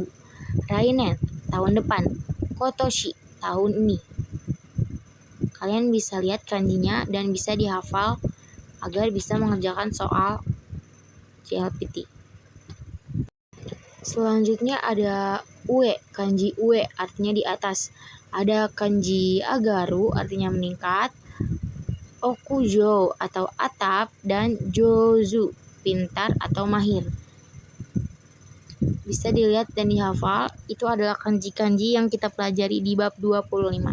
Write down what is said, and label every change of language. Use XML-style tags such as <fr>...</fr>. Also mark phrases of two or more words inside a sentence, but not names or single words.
<id>Rainen, tahun depan. Kotoshi, tahun ini. Kalian bisa lihat kanjinya dan bisa dihafal agar bisa mengerjakan soal JLPT. Selanjutnya ada ue, kanji ue artinya di atas. Ada kanji agaru artinya meningkat, okujo atau atap, dan jozu pintar atau mahir. bisa dilihat dan dihafal. Itu adalah kanji-kanji yang kita pelajari di bab 25.</id>